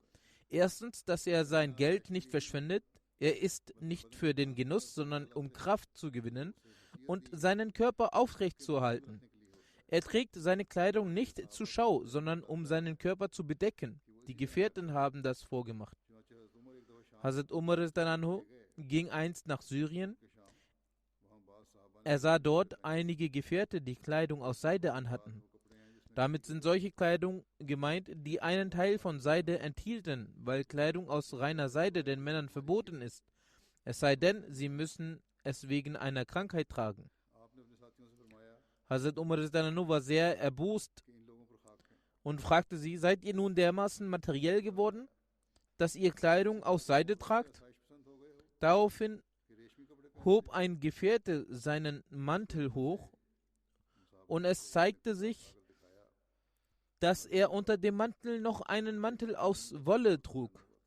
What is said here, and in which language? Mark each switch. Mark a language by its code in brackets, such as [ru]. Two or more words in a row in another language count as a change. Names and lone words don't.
[de] Erstens, dass er sein Geld nicht verschwendet. Er isst nicht für den Genuss, sondern um Kraft zu gewinnen und seinen Körper aufrecht zu erhalten. Er trägt seine Kleidung nicht zur Schau, sondern um seinen Körper zu bedecken. Die Gefährten haben das vorgemacht. Hazrat Umar [ar] رضي الله عنه [de] ging einst nach Syrien. Er sah dort einige Gefährte, die Kleidung aus Seide anhatten. Damit sind solche Kleidung gemeint, die einen Teil von Seide enthielten, weil Kleidung aus reiner Seide den Männern verboten ist. Es sei denn, sie müssen es wegen einer Krankheit tragen. Hazrat Umar [ar] رضي الله عنه [de] war sehr erbost und fragte sie: Seid ihr nun dermaßen materiell geworden, dass ihr Kleidung aus Seide tragt? Daraufhin hob ein Gefährte seinen Mantel hoch und es zeigte sich, dass er unter dem Mantel noch einen Mantel aus Wolle trug.